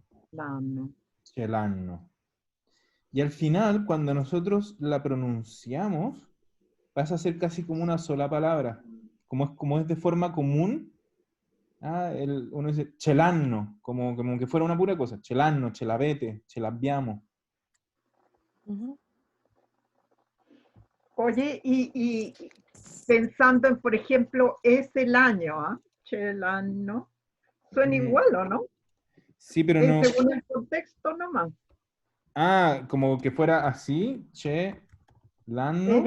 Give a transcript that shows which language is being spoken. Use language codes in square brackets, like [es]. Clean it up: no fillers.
[it] L'hanno. ce l'hanno. [es] Y al final, cuando nosotros la pronunciamos, pasa a ser casi como una sola palabra. Como es de forma común, uno dice celanno, como que fuera una pura cosa. [it] Celanno, ce l'avete, ce l'abbiamo. [es] Oye, y pensando en, por ejemplo, es el año, ¿ah? [it] Ce l'hanno. [es] Suena igual, ¿o no? Sí, pero no. Según el contexto nomás. Como que fuera así, [it] ce, l'anno.